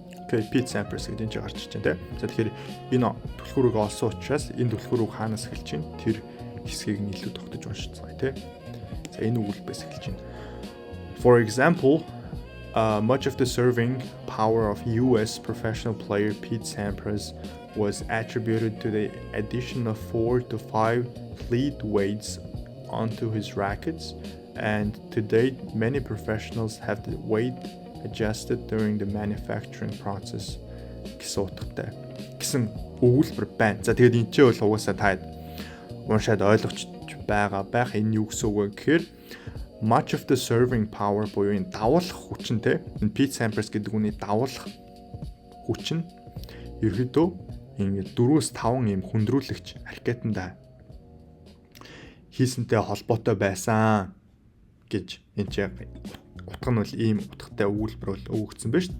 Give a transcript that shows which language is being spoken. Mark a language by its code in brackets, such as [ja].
[mn] Okay, Pete Sampras гэдэг нь гарч ирж байна те. За тэгэхээр энэ түлхүүрийг олсон учраас энэ түлхүүрийг хаанаас эхэлж чинь тэр хэсгийг нь илүү тогтож уншицгаая те. За энэ өгүүлбэрээс эхэлж байна. [en] For example, much of the serving power of US professional player Pete Sampras was attributed to the addition of 4 to 5 lead weights onto his rackets, and to date many professionals have the weight adjusted during the manufacturing process [mn] гэсэн утгатай гэсэн өгүүлбэр байна. За тэгээд энэ ч бол угаасаа та уншаад ойлгож байх энэ юу гэсэн үг вэ гэхээр [en] much of the serving power [mn] буюу энэ давуулах хүчнтэй энэ Pete Sampras гэдэг үний давуулах хүч нь ерөөдөө ингээд 4-5 ийм хүндрүүлэгч аркетанда хийсэнтэй холбоотой байсан гэж энэ ч утга нь бол ийм утгатай өгүүлбэр бол өгөгдсөн байна шүү.